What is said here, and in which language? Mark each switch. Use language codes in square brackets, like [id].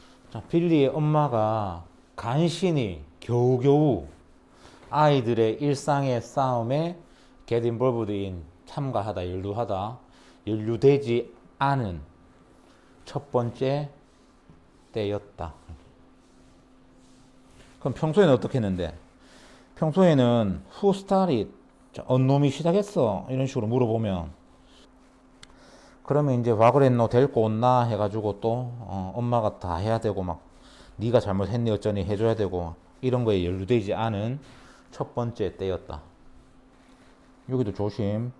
[ko] 자, 빌리의 엄마가 간신히 겨우겨우 아이들의 일상의 싸움에 [en] get involved in [ko] 참가하다, 연루되지 않은 첫 번째 때였다. 그럼 평소에는 어떻게 했는데? 평소에는 [en] who started? [ko] 어느 놈이 시작했어? 이런 식으로 물어보면, 그러면 이제 와 그랬노? 데리고 온나? 해가지고 또 엄마가 다 해야 되고, 막 네가 잘못했니 어쩌니 해줘야 되고, 이런 거에 연루되지 않은 첫 번째 때였다. 여기도 조심.